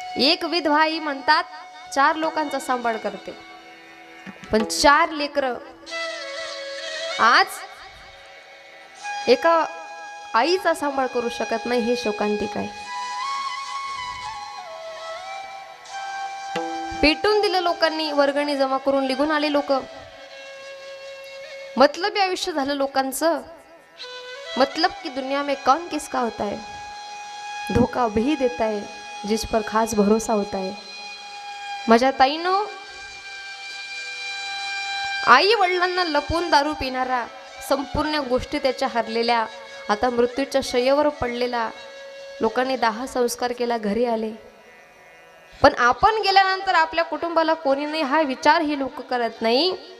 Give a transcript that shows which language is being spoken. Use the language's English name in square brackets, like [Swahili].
[Marathi] एक विधवा आई म्हणतात 4 लोकांचा सांभाळ करते, पण 4 लेकरं आज एका आईचा सांभाळ करू शकत नाही, हे शोकांतिक आहे. पेटून दिलं लोकांनी, वर्गणी जमा करून निघून आले लोक. मतलबी आयुष्य झालं लोकांचं. [Hindi] मतलब की दुनिया में कौन किसका होता है, धोखा भी देता है जिस पर खास भरोसा होता है. [Marathi] माझ्या ताईनो, आई वडिलांना लपून दारू पिणारा, संपूर्ण गोष्टी त्याच्या हरलेल्या, आता मृत्यूच्या शय्येवर पडलेला, लोकांनी दाह संस्कार केला, घरी आले. पण आपण गेल्यानंतर आपल्या कुटुंबाला कोणी नाही हा विचार ही लोक करत नाही.